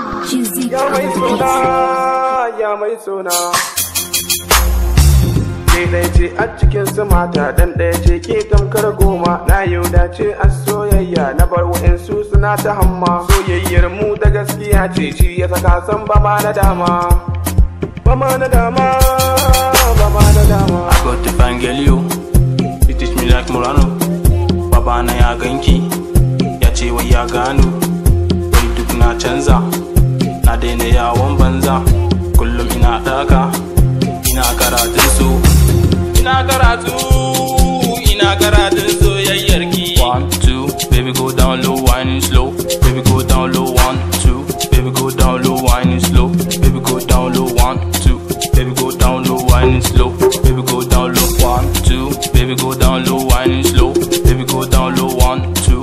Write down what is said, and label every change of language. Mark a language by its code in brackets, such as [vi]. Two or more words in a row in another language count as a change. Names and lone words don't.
[ha] Ya mai sona. Ke ɗaya ce a cikin su mata, dan ɗaya ce ke tamkar goma. Na yau dace a soyayya na bar wa'insu suna ta hamma. Soyayyar mu da gaskiya ce, shi ya saka san ba ma na dama. [en] I got the Vangelio, you teach me like Murano. [ha] Baba na ya ganki, ya ce wai ya gano. Wai duk na canza, na daina yawon banza. Kullum ina ɗaka, ina karatun soyayyarki. [en] 1, 2, baby go down low, whining slow. Baby go down low, 1, 2. Baby go down low, whining slow. Baby go down low, 1, 2. Baby go down low, whining slow. Baby go down low, 1, 2. Baby go down low, whining slow. Baby go down low, 1, 2.